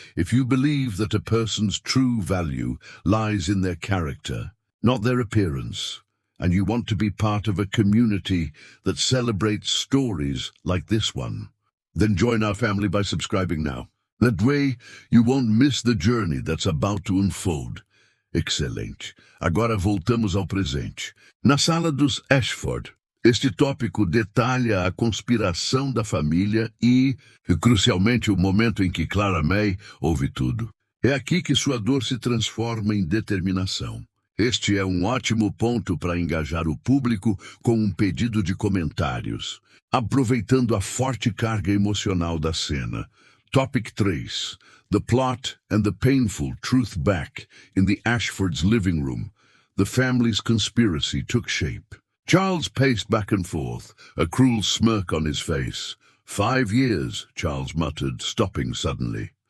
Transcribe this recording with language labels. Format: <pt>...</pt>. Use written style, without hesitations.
<en>If you believe that a person's true value lies in their character, not their appearance, and you want to be part of a community that celebrates stories like this one, then join our family by subscribing now. That way, you won't miss the journey that's about to unfold.</en> <pt>Excelente. Agora voltamos ao presente. Na sala dos Ashford, este tópico detalha a conspiração da família e, crucialmente, o momento em que Clara Mae ouve tudo. É aqui que sua dor se transforma em determinação. Este é um ótimo ponto para engajar o público com um pedido de comentários, aproveitando a forte carga emocional da cena.</pt> <en>Topic 3. The plot and the painful truth back in the Ashfords' living room. The family's conspiracy took shape. Charles paced back and forth, a cruel smirk on his face. 5 years, Charles muttered, stopping suddenly.</en>